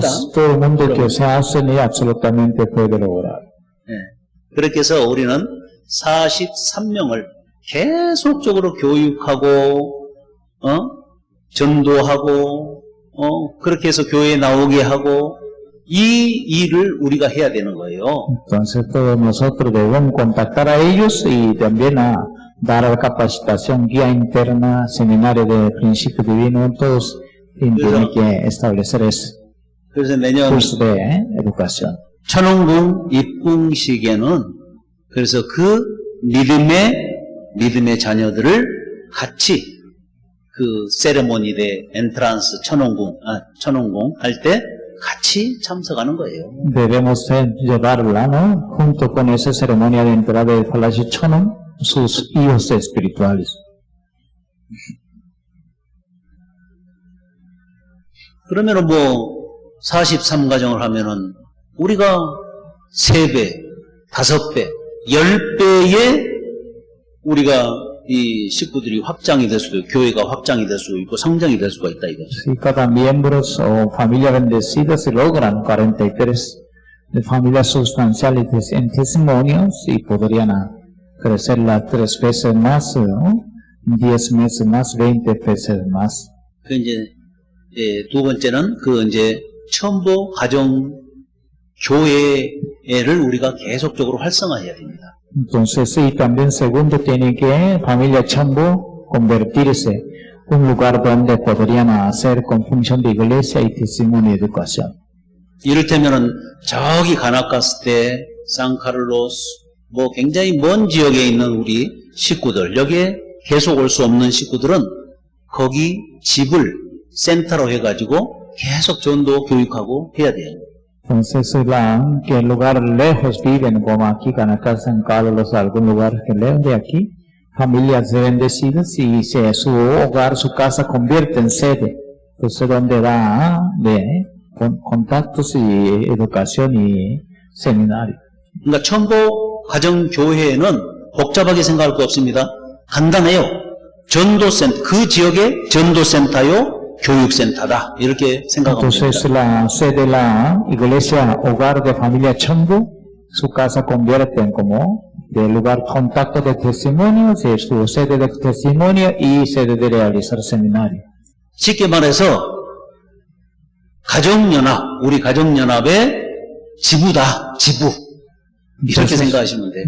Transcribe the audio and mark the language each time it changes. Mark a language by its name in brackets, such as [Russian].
[Spanish] Pues todo el mundo que se hace y absolutamente puede lograr. [Korean] 그렇게 해서 우리는 43명을 계속적으로 교육하고 전도하고 그렇게 해서 교회에 나오게 하고 이 일을 우리가 해야 되는 거예요. [Spanish] Entonces todos nosotros debemos contactar a ellos y también a dar capacitación, guía interna, seminario de principio divino, todos tienen que establecer ese [Korean] 그래서 내년 [Spanish] curso de educación. [Korean] 천원궁 입궁식에는 그래서 그 믿음의 자녀들을 같이 그 세레모니 대 엔트란스 천원궁 할 때 같이 참석하는 거예요. [Spanish] Debemos llevarla, ¿no? Junto con esa ceremonia de entrada del Palacio Chonon, sus hijos espirituales. [Korean] 그러면은 뭐 43가정을 하면은 우리가 3배, 5배, 10배의 우리가 이 식구들이 확장이 될 수도 있고 교회가 확장이 될 수도 있고 성장이 될 수가 있다 이거죠. [Spanish] Si cada miembros o familia bendecida se logran 43 de familias sustanciales en testimonios y podrían crecer las 3 veces más, ¿no? 10 veces más, 20 veces más. [Korean] 그 이제 두 번째는 그 이제 첨보 가정 교회를 우리가 계속적으로 활성화해야 됩니다. [Spanish] Entonces, sí, también segundo tiene que familia Chambo convertirse un lugar donde podrían hacer con función de iglesia y testimonio y educación. [Korean] 이를테면은 저기 가나카스 때 산카를로스 뭐 굉장히 먼 지역에 있는 우리 식구들 여기에 계속 올 수 없는 식구들은 거기 집을 센터로 해가지고 계속 전도 교육하고 해야 돼요. [Spanish] Entonces, que el lugar lejos viven, como aquí, Caracas, San Carlos, algún lugar que lejos de aquí, familias bendecidas y su hogar, su casa convierte en sede. Entonces, donde da de contactos y educación y seminario. [Korean] 그러니까 첨보 가정교회에는 복잡하게 생각할 거 없습니다. 간단해요. 전도센터, 그 지역의 전도센터요, 교육센터다. 이렇게 생각하면 [Spanish] Entonces, [Korean] 됩니다. [Spanish] la sede de la iglesia hogar de familia Chambo, su casa convierte en como de lugar contacto de testimonios, es su sede de testimonio y sede de realizar seminario. [Korean] 쉽게 말해서 가정연합, 우리 가정연합의 지부다, 지부. 이렇게 생각하시면 돼요.